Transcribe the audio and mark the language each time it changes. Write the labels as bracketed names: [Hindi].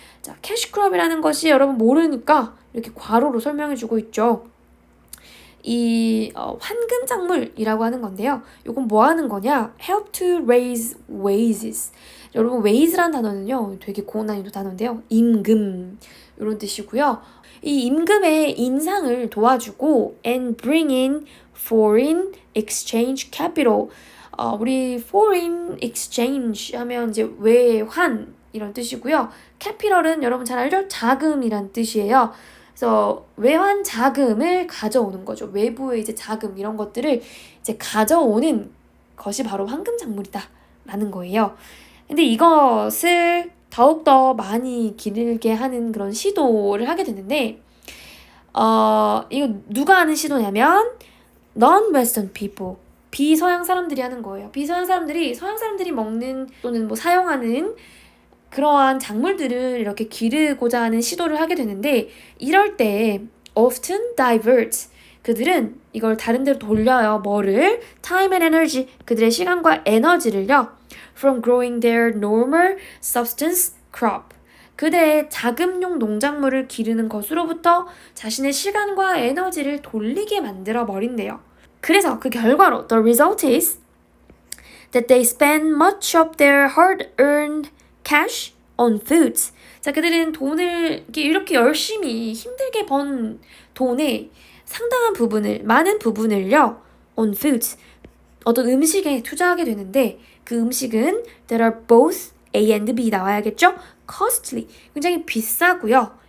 [Korean] 자, cash crop이라는 것이 여러분 모르니까 이렇게 괄호로 설명해 주고 있죠. 이 환금 작물이라고 하는 건데요. 이건 뭐 하는 거냐? [English] Help to raise wages. [Korean] 여러분 wages라는 단어는요. 되게 고난이도 단어인데요. 임금 이런 뜻이고요. 이 임금의 인상을 도와주고 [English] and bring in foreign exchange capital. [Korean] 우리 foreign exchange 하면 이제 외환 이런 뜻이고요. capital은 여러분 잘 알죠? 자금이란 뜻이에요. 그래서 외환 자금을 가져오는 거죠. 외부의 이제 자금 이런 것들을 이제 가져오는 것이 바로 황금 작물이다라는 거예요. 근데 이것을 더욱더 많이 길게 하는 그런 시도를 하게 됐는데 이거 누가 하는 시도냐면 [English] non-Western people, [Korean] 비서양 사람들이 하는 거예요. 비서양 사람들이 서양 사람들이 먹는 또는 뭐 사용하는 그러한 작물들을 이렇게 기르고자 하는 시도를 하게 되는데 이럴 때 [English] often divert, [Korean] 그들은 이걸 다른 데로 돌려요. 뭐를? [English] time and energy, [Korean] 그들의 시간과 에너지를요. [English] from growing their normal substance crop, [Korean] 그들의 자금용 농작물을 기르는 것으로부터 자신의 시간과 에너지를 돌리게 만들어 버린대요. 그래서 그 결과로 [English] the result is that they spend much of their hard-earned cash on foods. [Korean] 자, 그들은 돈을 이렇게 열심히 힘들게 번 돈의 상당한 부분을, 많은 부분을요, on foods, 어떤 음식에 투자하게 되는데 그 음식은 [English] that are both A and B [Korean] 나와야겠죠? costly, 굉장히 비싸고요.